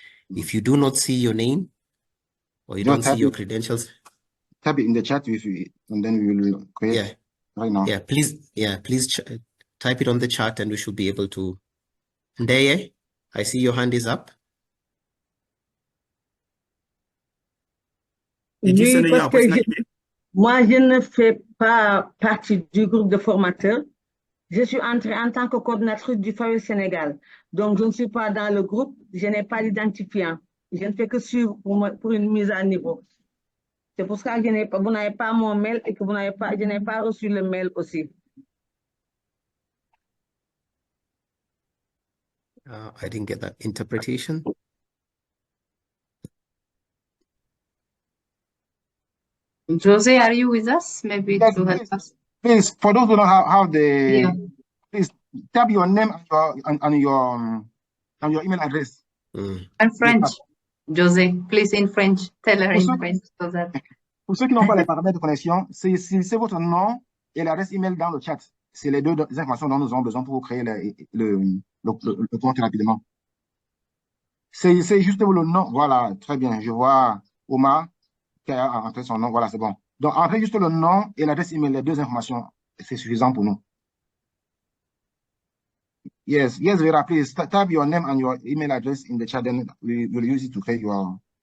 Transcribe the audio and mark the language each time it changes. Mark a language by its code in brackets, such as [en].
[en] If you do not see your name or you don't see your credentials, type it in the chat and then we will create right now. Please type it on the chat and we should be able to. Ndeye, I see your hand is up. [fr] Oui, parce que moi, je ne fais pas partie du groupe de formateurs. Je suis entrée en tant que coordinatrice du FAO Sénégal. Donc, je ne suis pas dans le groupe, je n'ai pas d'identifiant. Je ne fais que suivre pour une mise à niveau. C'est pour ça que vous n'avez pas mon mail et que je n'ai pas reçu le mail aussi. [en] I didn't get that interpretation. Jose, are you with us? Maybe to help us. Please, for those who don't know how they, please type your name and your email address. In French, Jose, please in French. Tell her in French so that. [fr] Pour ceux qui n'ont pas les paramètres de connexion, c'est votre nom et l'adresse email dans le chat. C'est les 2 informations dont nous avons besoin pour créer le compte rapidement. C'est juste le nom. Voilà, très bien. Je vois Omar qui a entré son nom. Voilà, c'est bon. Donc, entrez juste le nom et l'adresse email, les 2 informations. C'est suffisant pour nous. [en] Yes, Vera, please type your name and your email address in the chat, then we will use it to create your.